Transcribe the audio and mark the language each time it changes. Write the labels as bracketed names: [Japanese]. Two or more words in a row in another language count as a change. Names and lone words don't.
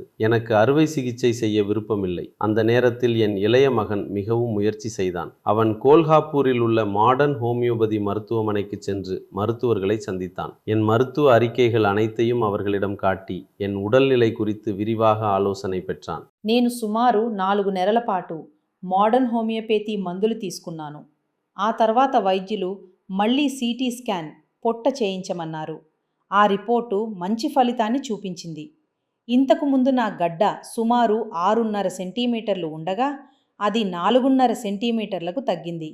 [Tamil] எனக்கு அறுவை சிகிச்சை செய்ய விருப்பமில்லை. அந்த நேரத்தில் என் இளைய மகன் மிகவும் முயற்சி செய்தான். அவன் கோல்ஹாப்பூரில் உள்ள மாடர்ன் ஹோமியோபதி மருத்துவமனைக்கு சென்று மருத்துவர்களை சந்தித்தான். என் மருத்துவ அறிக்கைகள் அனைத்தையும் அவர்களிடம் காட்டி என் உடல்நிலை குறித்து விரிவாக ஆலோசனை பெற்றான். [Telugu] నేను సుమారు 4 నెలల పాటు మోడర్న్ హోమియోపతి మందులు తీసుకున్నాను. ఆ తర్వాత వైద్యులు మళ్ళీ [English] CT scan [Telugu] పొట్ట చేయించమన్నారు. ఆ రిపోర్టు మంచి ఫలితాన్ని చూపించింది. ఇంతకు ముందు నా గడ్డ సుమారు 6.5 సెంటీమీటర్లు ఉండగా అది 4.5 సెంటీమీటర్లకు తగ్గింది.